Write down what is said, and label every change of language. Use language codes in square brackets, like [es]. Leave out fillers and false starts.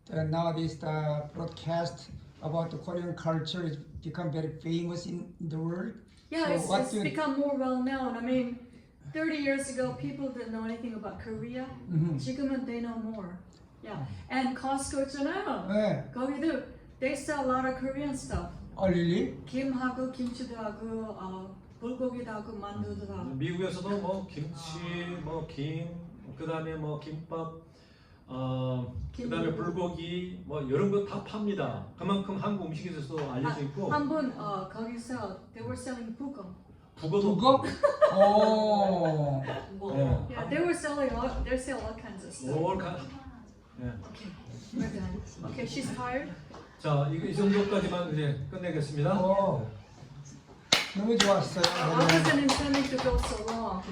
[en] Nowadays, the broadcast about the Korean culture has become very famous in the world. Yeah, So it's, what it's do you- become more well known. I mean, 30 years ago, people didn't know anything about Korea. [ko] 지금은 [en] they know more. Yeah, and Costco [ko] 있잖아요. 네. 거기도 [en] they sell a lot of Korean stuff. Oh, really? [ko] 김하고 김치도 하고 불고기도 하고 만두도 하고. 미국에서도 뭐 김치, 뭐 김, 그다음에 뭐 김밥, 그다음에 불고기, 뭐 이런 거 다 팝니다. 그만큼 한국 음식에서도 알려져 있고. 한번 거기서 [en] they were selling 북어. [ko] 북어도. 북어? 오. 예. [en] Yeah, they were selling they sell all kinds of stuff. [ko] 예. [en] Okay, we're done. Okay, she's tired. [ko] 자, 이 정도까지만 이제 끝내겠습니다. 오. 너무 좋았어요. [en] I wasn't intending to go so long.